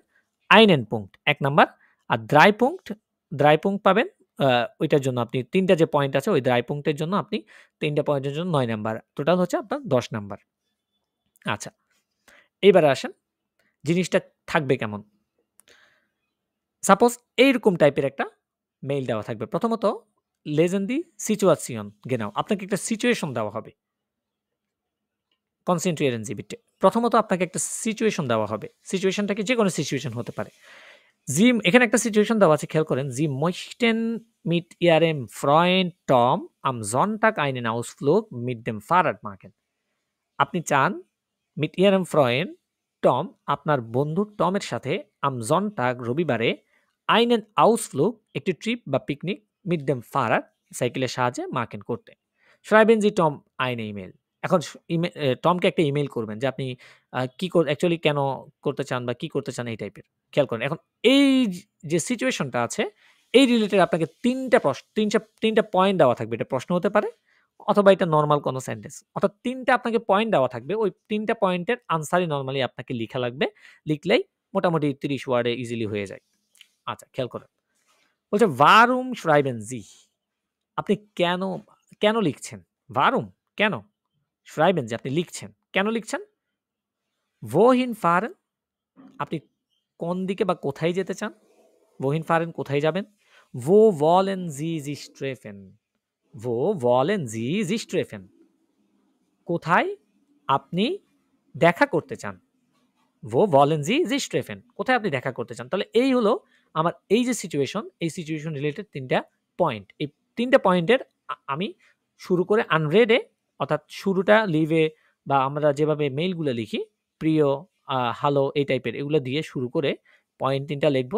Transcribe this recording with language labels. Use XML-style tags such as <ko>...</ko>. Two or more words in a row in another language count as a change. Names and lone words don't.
<de>einen Punkt</de> <bn>১ নাম্বার আর</bn> <de>3 Punkt 3 Punkt</de> <bn>পাবেন ওইটার জন্য আপনি ৩ টা যে পয়েন্ট আছে ওই 3 Punkt এর জন্য আপনি ৩ টা পয়েন্টের জন্য ৯ নাম্বার। টোটাল হচ্ছে আপনার ১০ নাম্বার। আচ্ছা, এইবারে আসেন জিনিসটা থাকবে কেমন? সাপোজ এইরকম টাইপের একটা মেইল দেওয়া থাকবে। প্রথমত</bn> <de>lesen die Situation genau</de> <bn>আপনাকে একটা সিচুয়েশন দেওয়া হবে।</bn> <de>Konzentrieren Sie bitte।</de> <bn>প্রথমত আপনাকে একটা সিচুয়েশন দেওয়া হবে। সিচুয়েশনটা কি যেকোনো সিচুয়েশন হতে পারে। এখানে একটা সিচুয়েশন দেওয়া আছে খেয়াল করেন।</bn> <de>Sie möchten mit Ihrem Freund Tom am Sonntag einen Ausflug mit dem Fahrrad machen।</de> <bn>আপনি চান</bn> <de>mit Ihrem Freund Tom</de> <bn>আপনার বন্ধু টমের সাথে</bn> <de>am Sonntag</de> <bn>রবিবারে</bn> <de>einen Ausflug</de> <bn>একটি ট্রিপ বা পিকনিক</bn> <de>mit dem Fahrrad</de> <bn>সাইকেলের সাহায্যে machen করতে।</bn> <de>Schreiben Sie Tom eine E-Mail।</de> <bn>এখন টমকে একটা ইমেইল করবেন যে আপনি কি অ্যাকচুয়ালি কেন করতে চান বা কি করতে চান এই টাইপের। খেয়াল করেন। এখন এই যে সিচুয়েশনটা আছে এই রিলেটেড আপনাকে ৩ টা ৩ টা পয়েন্ট দেওয়া থাকবে। এটা প্রশ্ন হতে পারে অথবা এটা নরমাল কোনো সেন্টেন্স। অর্থাৎ ৩ টা আপনাকে পয়েন্ট দেওয়া থাকবে। ওই ৩ টা পয়েন্টের আনসারই নরমালি আপনাকে লিখা লাগবে। লিখলেই মোটামুটি ৩০ ওয়ার্ডে ইজিলি হয়ে যায়। আচ্ছা, খেয়াল করেন। বলছে</bn> <de>Warum schreiben Sie?</de> <bn>আপনি কেন লিখছেন? Warum কেন?</bn> <de>schreiben Sie</de> <bn>আপনি লিখছেন। কেন লিখছেন?</bn> <de>Wohin fahren?</de> <bn>আপনি কোন দিকে বা কোথায় যেতে চান?</bn> <de>Wohin fahren</de> <bn>কোথায় যাবেন?</bn> <de>Wo wollen Sie sich treffen? Wo wollen Sie sich treffen?</de> <bn>কোথায় আপনি দেখা করতে চান?</bn> <de>Wo wollen Sie sich treffen?</de> <bn>কোথায় আপনি দেখা করতে চান? তাহলে এই হলো আমার এই যে সিচুয়েশন, এই সিচুয়েশন রিলেটেড ৩ টা পয়েন্ট। এই ৩ টা পয়েন্টের আমি শুরু করে unread এ অর্থাৎ শুরুটা লিভ এ বা আমরা যেভাবে মেইলগুলো লিখি প্রিয়, হ্যালো এই টাইপের এগুলো দিয়ে শুরু করে পয়েন্ট ৩ টা লিখবো।</bn>